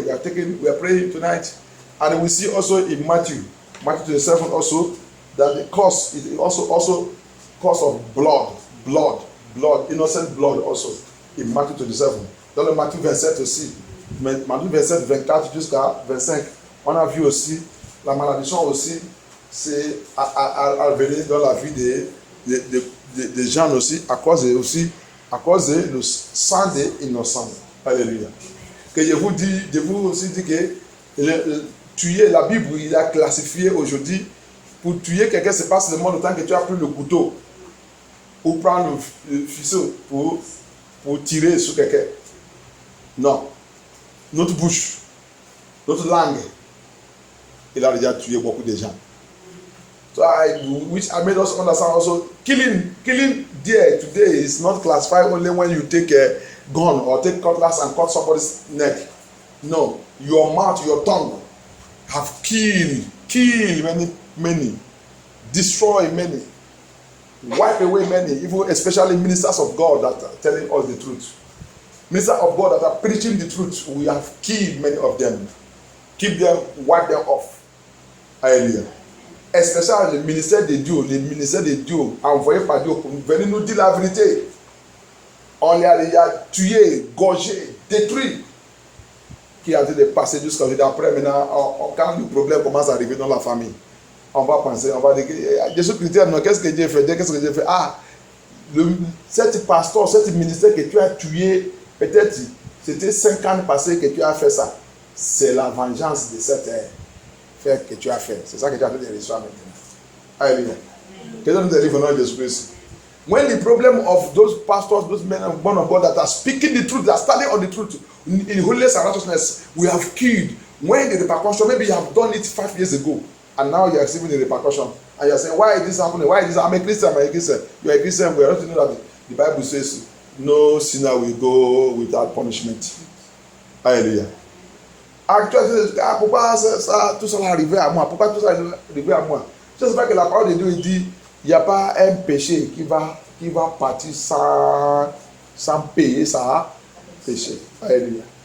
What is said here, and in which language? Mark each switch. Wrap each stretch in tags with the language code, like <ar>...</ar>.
<en>We are praying tonight, and we see also in Matthew 27 also that the cause is also cause of blood, innocent blood also in Matthew 27.</en> <fr>Dans le Matthieu 27 aussi, Matthieu 27, 24 jusqu'à 25, on a vu aussi la malédiction aussi, c'est à venir dans la vie des gens aussi, à cause du sang des innocents. Alléluia. Que je vous aussi dis que tuer, la Bible, il a classifié aujourd'hui, pour tuer quelqu'un, c'est pas seulement le temps que tu as pris le couteau ou prendre le fuseau pour tirer sur quelqu'un. Non. Notre bouche, notre langue, il a déjà tué beaucoup de gens.</fr> <en>So which I made us understand also, killing there today is not classified only when you take a gun or take cutlass and cut somebody's neck. No, your mouth, your tongue have killed many, destroy many, wipe away many, even especially ministers of God that are telling us the truth. Ministers of God that are preaching the truth, we have killed many of them. Keep them, wipe them off. Hallelujah.</en> <fr>Especially le ministère de Dieu, envoyé par Dieu pour venir nous dire la vérité. On les a tués, gorgés, détruits. Qui a dû les passer jusqu'à aujourd'hui. Après, maintenant, quand le problème commence à arriver dans la famille, on va penser, on va dire, Jésus Christ, non, qu'est-ce que Dieu fait? Ah, cet pasteur, cet ministère que tu as tué, peut-être c'était 5 ans passés que tu as fait ça. C'est la vengeance de cette fait que tu as fait. C'est ça que tu as fait de l'histoire maintenant. Alléluia. Que Dieu nous délivre au nom de Jésus-Christ.</fr> <en>When the problem of those pastors, those men and women of God that are speaking the truth, that are standing on the truth in holiness and righteousness, we have killed. When the repercussion, maybe you have done it 5 years ago, and now you are receiving the repercussion, and you are saying, why is this happening? Why is this? I'm a Christian. You are a Christian. We are not to know that the Bible says no sinner will go without punishment. Hallelujah.</en> <fr>Actuellement, pourquoi tout ça arrivé à moi? Pourquoi tout ça arrivé à moi? Je sais pas que la parole de Dieu dit, il n'y a pas un péché qui va partir sans payer ça péché. Alléluia.</fr>